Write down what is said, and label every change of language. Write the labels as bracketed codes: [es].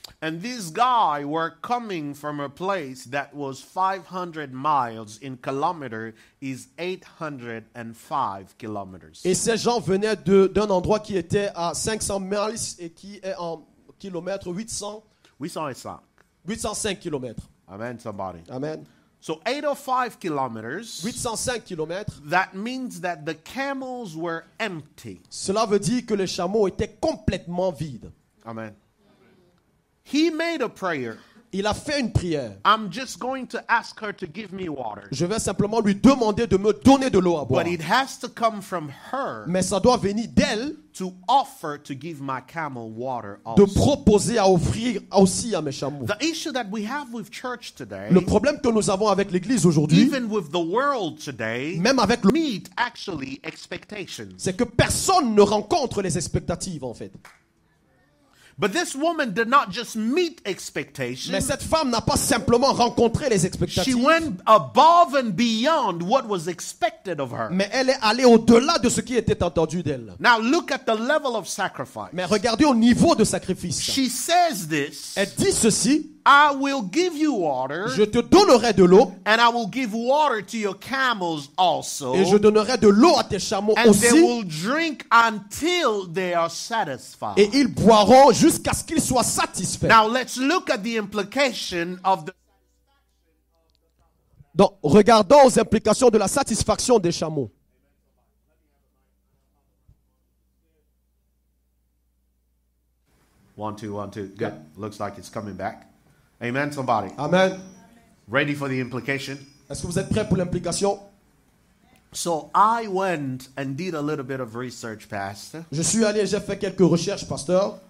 [en] And these guys were coming from a place that was 500 miles. In kilometer is 805 kilometers. [fr] Et ces gens venaient d'un endroit qui était à 500 miles et qui est en kilomètres 805 kilomètres. [en] Amen, somebody. Amen. So 805 kilometers, [fr] 805 kilomètres. [en] that means that the camels were empty. [fr] Cela veut dire que les chameaux étaient complètement vides. [en] Amen. He made a prayer. [fr] Il a fait une prière. [en] I'm just going to ask her to give me water. [fr] Je vais simplement lui demander de me donner de l'eau à boire. [en] But it has to come from her [fr] Mais ça doit venir d'elle [en] to offer to give my camel water [fr] de [en] also. [fr] proposer à offrir aussi à mes chameaux. [en] The issue that we have with church today, [fr] Le problème que nous avons avec l'église aujourd'hui, [en] even with the world today, [fr] même avec le [en] meet actually expectations. [fr] c'est que personne ne rencontre les expectatives en fait. [en] But this woman did not just meet expectations. [fr] Mais cette femme n'a pas simplement rencontré les [en] She [fr] expectatives, [en] went above and beyond what was expected of her. [fr] mais elle est allée au-delà de ce qui était entendu d'elle. [en] Now look at the level of sacrifice. [fr] Mais regardez au niveau de sacrifice. [en] She says this, [fr] Elle dit ceci, [en] I will give you water, [fr] je te donnerai de l'eau [en] and I will give water to your camels also, [fr] et je donnerai de l'eau à tes chameaux [en] and they [fr] aussi, [en] will drink until they are satisfied. [fr] et ils boiront jusqu'à ce qu'ils soient satisfaits. [en] Now let's look at the implication of the [fr] Donc, regardons aux implications de la satisfaction des chameaux. [en] One, two. Good. Looks like it's coming back. Amen, somebody. Amen. Ready for the implication? [fr] Est-ce que vous êtes prêts pour l'implication? [en] So I went and did a little bit of research, Pastor. [fr] Je suis allé, j'ai fait quelques recherches, pasteur.